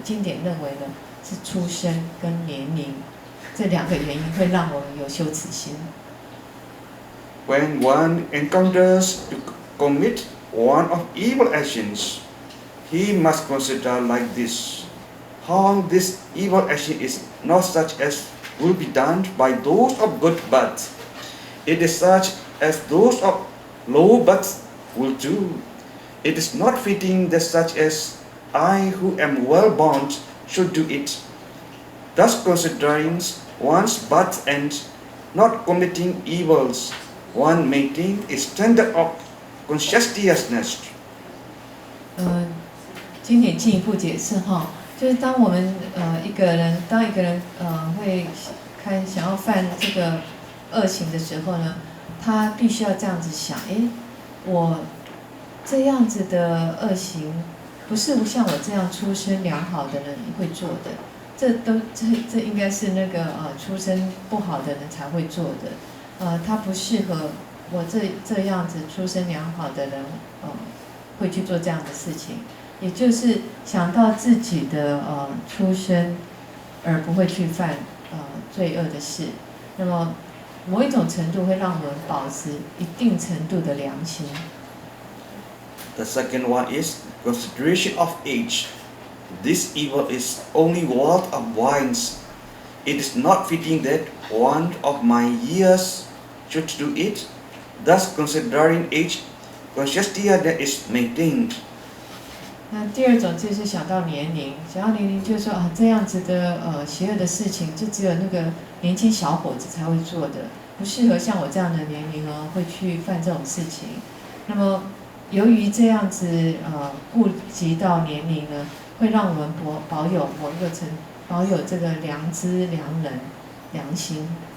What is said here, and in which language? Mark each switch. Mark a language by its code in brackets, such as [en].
[zh] 经典认为呢是出生跟年龄这2个原因会让我们有羞耻心。 [en] When one encounters to commit one of evil actions, he must consider like this: how this evil action is not such as will be done by those of good birth. It is such as those of low birth will do. It is not fitting that such as I who am well born should do it. Thus considering one's birth and not committing evils, one maintain a standard of conscientiousness. [zh] 经典进一步解释就是当我们一个人会想要犯这个恶行的时候呢，他必须要这样子想：我这样子的恶行，不是像我这样出身良好的人会做的，这应该是那个出身不好的人才会做的，它不适合我这样子出身良好的人，会去做这样的事情，也就是想到自己的出身，而不会去犯罪恶的事。那么某一种程度会让我们保持一定程度的良心。 [en] The second one is consideration of age. This evil is only worth of wines. It is not fitting that one of my years should do it. Thus, considering age, conscientiously that is maintained. [zh] 那第二种就是想到年龄，想到年龄就是说这样子的邪恶的事情，就只有那个年轻小伙子才会做的，不适合像我这样的年龄会去犯这种事情。那么由于这样子顾及到年龄呢，会让我们保有保有这个良知、良人、良心。